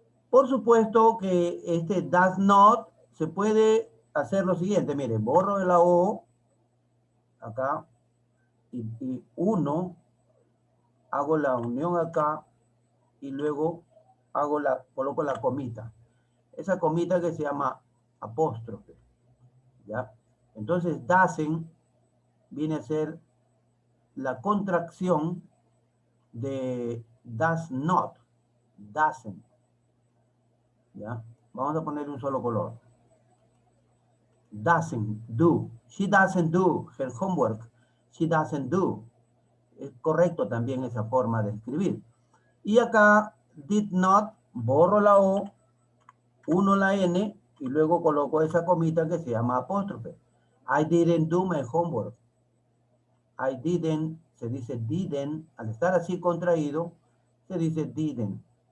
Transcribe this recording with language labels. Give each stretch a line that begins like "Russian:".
Spanish: Por supuesto que este does not se puede hacer lo siguiente. Mire, borro la O acá y uno, hago la unión acá y luego coloco la comita. Esa comita que se llama apóstrofe. ¿Ya? Entonces, doesn't viene a ser la contracción de does not, doesn't. ¿Ya? Vamos a poner un solo color.
English: Doesn't do. She doesn't do her homework. She doesn't do.
Spanish: Es correcto también esa forma de escribir. Y acá, did not, borro la O, uno la N, y luego coloco esa comita que se llama apóstrofe.
English: I didn't do my homework. I didn't,
Spanish: se dice didn't, al estar así contraído, se dice didn't.